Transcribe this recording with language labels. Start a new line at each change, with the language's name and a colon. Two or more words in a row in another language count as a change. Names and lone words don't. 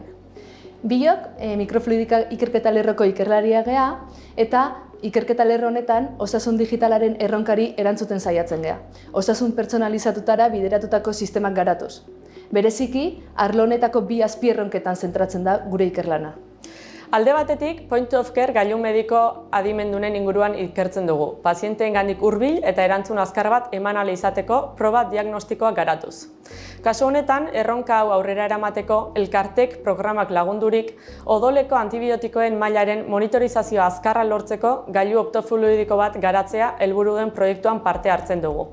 Basque: Biok mikrofluidika ikerketa lerroko ikerlaria gea eta ikerketa lerro honetan osasun digitalaren erronkari erantzuten saiatzen gea. Osasun pertsonalizatutara bideratutako sistemak garatuz. Bereziki, arlo honetako 2 azpierronketan zentratzen da gure ikerlana. Alde batetik,
English: point of care
Basque: gailu mediko adimendunen inguruan ikertzen dugu, pazienteengandik hurbil eta erantzun azkar bat eman ahal izateko proba diagnostikoak garatuz. Kasu honetan, erronka hau aurrera eramateko Elkartek programak lagundurik odoleko antibiotikoen mailaren monitorizazio azkarra lortzeko gailu optofluidiko bat garatzea helburu den proiektuan parte hartzen dugu.